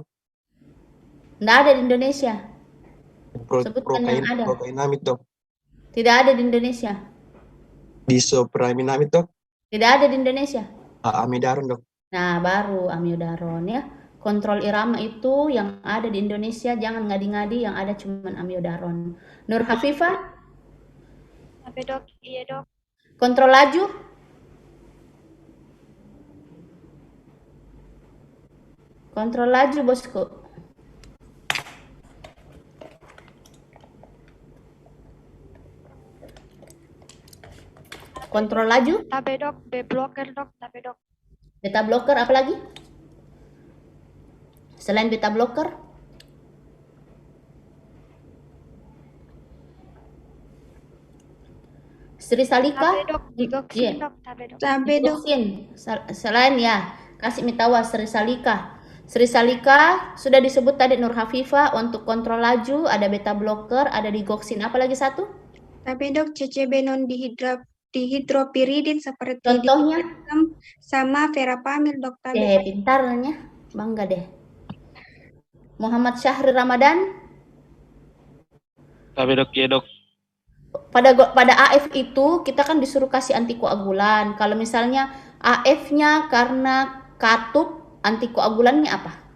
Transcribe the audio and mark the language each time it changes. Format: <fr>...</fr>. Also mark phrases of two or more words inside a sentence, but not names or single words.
<id>Nggak ada di Indonesia. Sebutkan yang ada. Prokainamid dok. Tidak ada di Indonesia. Disopraminamid dok. Tidak ada di Indonesia. Amidaron dok. Nah, baru amiodaron ya. Kontrol irama itu yang ada di Indonesia, jangan ngadi-ngadi, yang ada cuman amiodaron. Nur Hafifah? Tabe dok, iya dok. Kontrol laju? Kontrol laju bosku. Kontrol laju? Tabe dok,</id> <en>B blocker</en> <id>dok, tabe dok.</id> <en>Beta blocker</en> <id>apa lagi? Selain</id> <en>beta blocker?</en> <id>Sri Salika? Tabe dok, digoksin dok, tabe dok. Tabe dok. Selain ya, kasih mitawa Sri Salika. Sri Salika sudah disebut tadi Nur Hafifah. Untuk kontrol laju ada</id> <en>beta blocker,</en> <id>ada digoksin. Apa lagi satu? Tabe dok, CCB non dihidropiridin seperti contohnya sama verapamil dok, tabe. Pintarnya, bangga deh. Muhammad Syahri Ramadan. Tabe dok, iya dok. Pada AF itu kita kan disuruh kasih antikoagulan. Kalau misalnya AF-nya karena katup, antikoagulannya apa?</id>